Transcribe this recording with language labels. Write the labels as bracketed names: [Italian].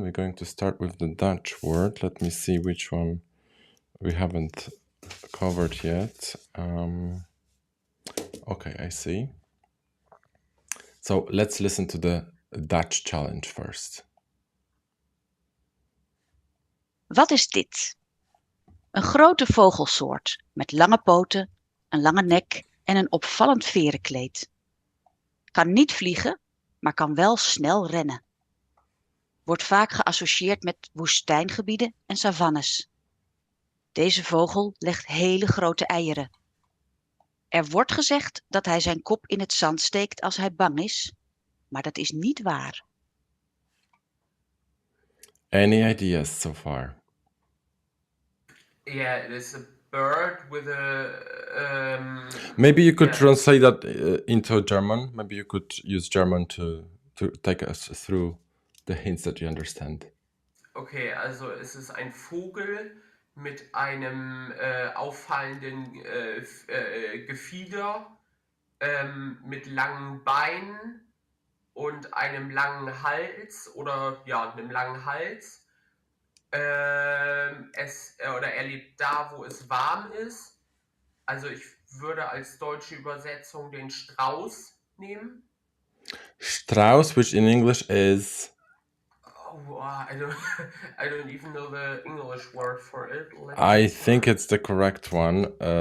[English] We're going to start with the Dutch word. Let me see which one we haven't covered yet. Okay, I see. So let's listen to the Dutch challenge first. [Dutch] Wat is dit? Een grote vogelsoort met lange poten, een lange nek en een opvallend verenkleed. Kan niet vliegen, maar kan wel snel rennen. Wordt vaak geassocieerd met woestijngebieden en savannes. Deze vogel legt hele grote eieren. Er wordt gezegd dat hij zijn kop in het zand steekt als hij bang is, maar dat is niet waar. [English] Any ideas so far? yeah, it is a bird with a. Maybe you could translate that into German. Maybe you could use German to take us through the hints that you understand. [German] Okay, also es ist ein Vogel mit einem auffallenden Gefieder, mit langen Beinen und einem langen Hals oder ja, einem langen Hals. Er lebt da, wo es warm ist. Also ich würde als deutsche Übersetzung den Strauß nehmen. [English] Strauss, which in English is... Oh, I don't even know the English word for it. I think it's the correct one.